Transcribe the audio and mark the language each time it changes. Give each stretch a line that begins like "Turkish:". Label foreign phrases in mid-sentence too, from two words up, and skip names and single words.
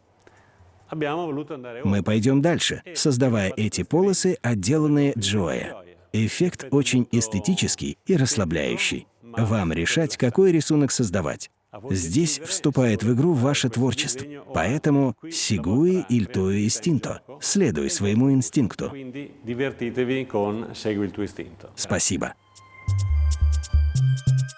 Russian: Мы пойдем дальше, создавая эти полосы, отделанные Gioia. Эффект очень эстетический и расслабляющий. Вам решать, какой рисунок создавать. Здесь вступает в игру ваше творчество. Поэтому
Italian: segui il tuo istinto.
Russian: Следуй своему инстинкту. Спасибо.